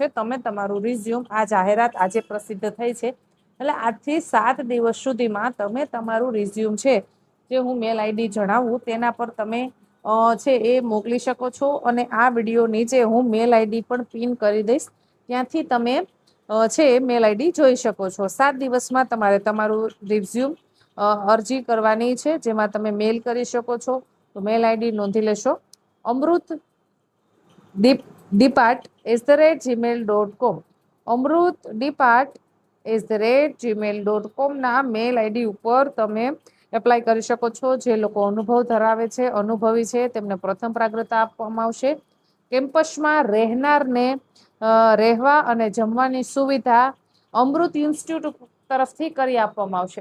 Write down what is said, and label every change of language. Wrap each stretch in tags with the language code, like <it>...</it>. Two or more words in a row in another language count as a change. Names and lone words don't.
<gu>તમે તમારું રિઝ્યુમ આ જાહેરાત આજે પ્રસિદ્ધ થઈ છે એટલે આજથી 7 દિવસ સુધીમાં તમે તમારું રિઝ્યુમ છે જે હું</gu> <en>mail ID</en> <gu>જણાવું તેના પર તમે છે એ મોકલી શકો છો। અને આ વિડીયો નીચે હું</gu> <en>mail ID</en> <gu>પણ પિન કરી દઈશ ત્યાંથી તમે છે</gu> <en>mail ID</en> <gu>જોઈ શકો છો। 7 દિવસમાં તમારે તમારું રિઝ્યુમ અરજી કરવાની છે જેમાં તમે મેલ કરી શકો છો। તો</gu> <en>mail ID</en> <gu>નોંધી લેશો amrutdipat@gmail.com। amrutdipat@gmail.com ના</gu> <en>mail ID</en> <gu>ઉપર તમે એપ્લાય કરી શકો છો। જે લોકો અનુભવ ધરાવે છે, અનુભવી છે તેમને પ્રથમ પ્રાગ્રતા આપવામાં આવશે। કેમ્પસમાં રહેનારને રહેવા અને જમવાની સુવિધા અમૃત ઇન્સ્ટિટ્યૂટ તરફથી કરી આપવામાં આવશે।</gu>